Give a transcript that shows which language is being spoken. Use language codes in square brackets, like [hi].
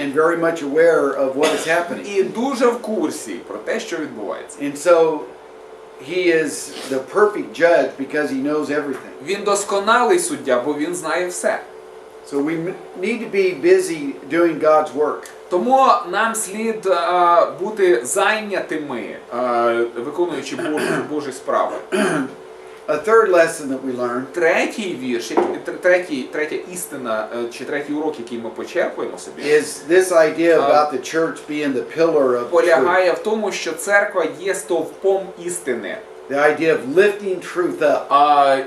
[en] and very much aware of what is happening. [uk] і дуже в курсі про те, що відбувається. [en] And so He is the perfect judge because He knows everything. [uk] Він досконалий суддя, бо Він знає все. [en] So we need to be busy doing God's work. [uk] Тому нам слід бути зайнятими, виконуючи Божі справи. [en] A third lesson that we learn [uk] Третій вірш, третя істина, чи третій урок, який ми почерпуємо собі, [en] is this idea about the church being the pillar of the truth. [uk] полягає в тому, що церква є стовпом істини. [en] The idea of lifting truth up.